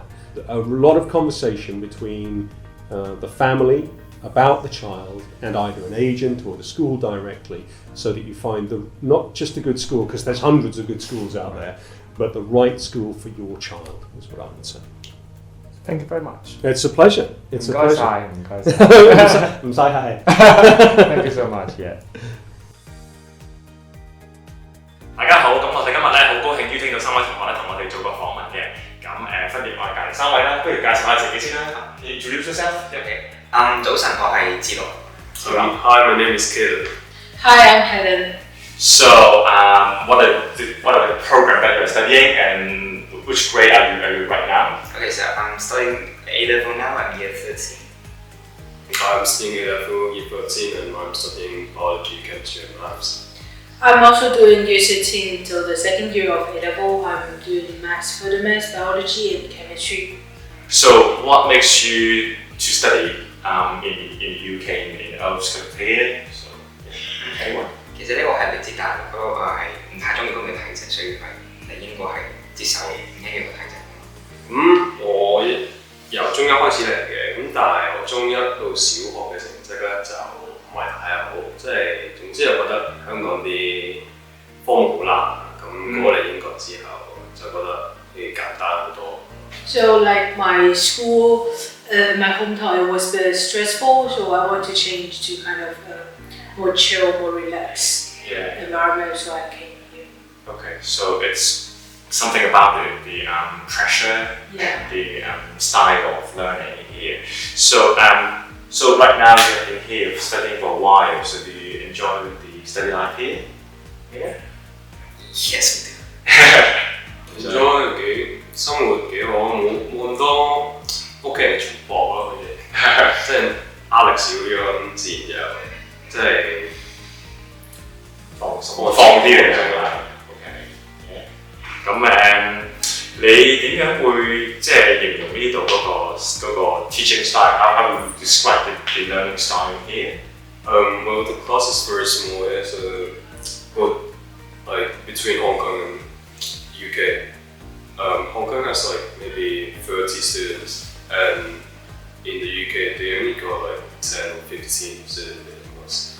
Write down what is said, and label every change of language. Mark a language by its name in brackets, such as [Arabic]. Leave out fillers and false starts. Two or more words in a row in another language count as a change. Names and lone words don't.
[English] A lot of conversation between the family about the child and either an agent or the school directly, so that you find not just a good school, because there's hundreds of good schools out there, but the right school for your child is what I would say. Thank you very much. It's a pleasure. It's a pleasure. I'm sorry. Thank you so much. Yeah. [Cantonese] 大家好，咁我哋今日咧好高興邀請到三位同學咧同我哋做個訪問嘅，咁分別我哋隔離三位啦，不如介紹下自己先啦。 [English] Introduce yourself. [Cantonese] Okay. 早晨，我係志樂。 [English] Hi, my name is Caleb. Hi, I'm Helen. So, what are the program that you're studying, and which grade are you right now? Okay, so I'm studying A-level now. I'm year 13. I'm studying A-level year 13, and I'm studying biology, chemistry, and maths. I'm also doing year 13 until the second year of A-level. I'm doing maths, further maths, biology, and chemistry. So, what makes you to study in the UK in Earlscliffe here? So, anyone? [Cantonese] 其實呢個係嚟自大陸，不過係唔太中意咁嘅體制，所以係嚟英國係接受唔一樣嘅體制。我由中一開始嚟嘅，咁但係我中一到小學嘅成績咧就唔係太好，即係總之我覺得香港啲科目好難，咁過嚟英國之後就覺得會簡單好多。 [English] So like my school, my hometown, it was very stressful, so I want to change to kind of more chill, more relaxed environment, so I came here. Okay, so it's something about the pressure, the style of learning here. So right now you've been here studying for a while. So do you enjoy the study life here? Yeah. Yes, we do. [Cantonese] 其實生活幾好，冇咁多屋企人束縛咯，佢哋即係壓力少咗，咁自然就即係放啲嚟做啦。 OK，咁你點樣會即係形容呢度嗰個 [English] teaching style? How would you describe the learning style here? Well, the class is very small. It's like between Hong Kong and UK. Hong Kong has like maybe 30 students, and in the UK they only got like 10 or 15 students at most.